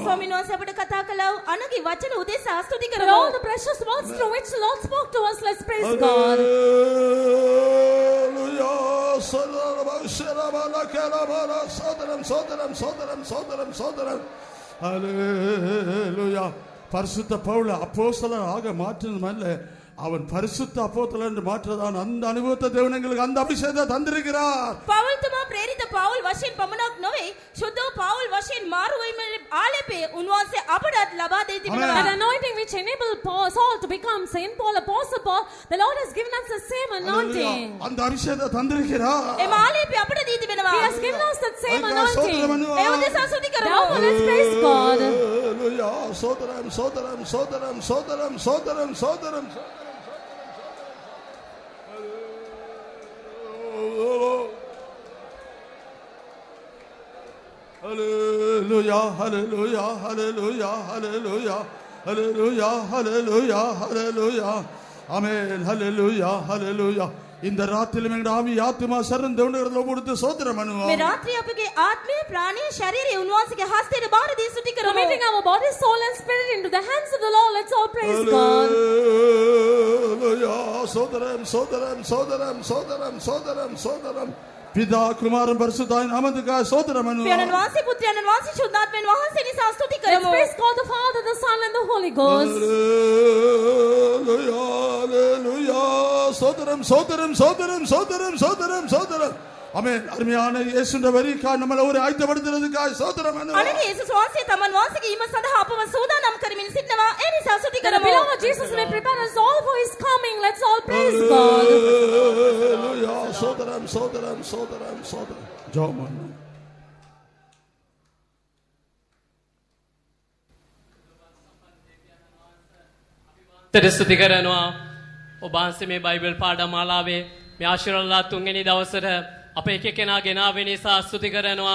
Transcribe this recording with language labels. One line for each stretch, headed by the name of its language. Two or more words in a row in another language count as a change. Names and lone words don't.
Sinhala: ස්වාමීන් වහන්සේ අපට කතා කළා අනගේ වචන උදෙසා ස්තුති
English: For
Sinhala: කරමු.
English: all the precious words through which the Lord spoke to us, let's praise God.
Tamil: Hallelujah. சோதரம் சோதரம் சோதரம் சோதரம் சோதரம் ஹalleluya. பரிசுத்த பவுல் அப்போஸ்தலன் ஆக மாற்றினதல்ல, அவன் பரிசுத்த அப்போஸ்தலன் என்று மாற்றதான் அந்த அனுபவத்தை தேவன் எங்களுக்கு அந்த அபிஷேகத்தை தந்திருக்கிறார்.
Sinhala: පවුල් තුමා ප්‍රේරිත පවුල් වශයෙන් පමණක් නොවේ, ශුද්ධ පවුල් වශයෙන් මාරු වීමේ ආලේපේ උන්වහන්සේ අපට ලබා දී තිබෙනවා.
English: That anointing which enabled Saul to become Saint Paul, Apostle Paul, the Lord has given us the same anointing.
Tamil: அந்த அபிஷேகத்தை தந்திருக்கிறார்.
Sinhala: එම ආලේපේ අපට දී තිබෙනවා.
English: He has given us that same
Tamil: அதுக்காக ஸ்தோத்திரம்
English: anointing.
Tamil: பண்ணுவோம்.
Sinhala: ඒ උදෙසා ස්තුති කරමු.
English: Therefore, let's praise God. Hallelujah.
Tamil: சோதரம் சோதரம் சோதரம் சோதரம் சோதரம் சோதரம்
English: Hallelujah, hallelujah, hallelujah, hallelujah, hallelujah, hallelujah, hallelujah. Amen, hallelujah, hallelujah.
Tamil: இந்த ராத்திரிலும் எங்கள் ஆவி ஆத்துமா சரண் தேவனிடத்தில் ஒப்புவித்து ஸ்தோத்திரம் பண்ணுவோம்.
Sinhala: මේ රාත්‍රියේ අපගේ ආත්මය ප්‍රාණය ශරීරය උන්වහන්සේගේ හස්තයට බාර දී ස්තුති කරමු.
English: Committing our body, soul and spirit into the hands of the Lord, let's all praise God. Hallelujah.
Tamil: சோதரம் சோதரம் சோதரம் சோதரம் சோதரம் சோதரம் பிதா குமாரன் பரிசுத்தாவின் நாமத்துக்காக ஸ்தோத்திரம் பண்ணுவோம்.
Sinhala: පියාණන් වහන්සේ පුත්‍රයන්න් වහන්සේ ශුද්ධාත්මයන් වහන්සේ නිසා ස්තුති
English: Let's
Sinhala: කරමු.
English: praise God the Father, the Son and the Holy Ghost. Hallelujah, hallelujah.
Tamil: சோதரம் சோதரம் சோதரம் சோதரம் சோதரம் சோதரம் ஆமென். அருமையான இயேசுவின் வரிக்காக நம்மளை ஒரு ஆயத்தப்படுத்துறதுக்காக ஸ்தோத்திரம் பண்ணுவோம்.
Sinhala: අනගේ යේසුස් වහන්සේ තමන් වහන්සේගේ ඊම සඳහා අපව සූදානම් කරමින් සිටනවා. ඒ නිසා ස්තුති
English: That the
Sinhala: කරමු.
English: beloved Jesus may prepare us all for His coming. Let's all praise God. Hallelujah.
Tamil: சோதரம் சோதரம் சோதரம் சோதரம் ஜெபம் பண்ணுவோம்.
Sinhala: ස්තුති කරනවා. ඔබ වහන්සේ මේ බයිබල් පාඩමාලාවේ මේ ආශිර්වාද තුන්වෙනි දවසට අප එක කෙනා ගෙනාවෙන නිසා ස්තුති කරනවා.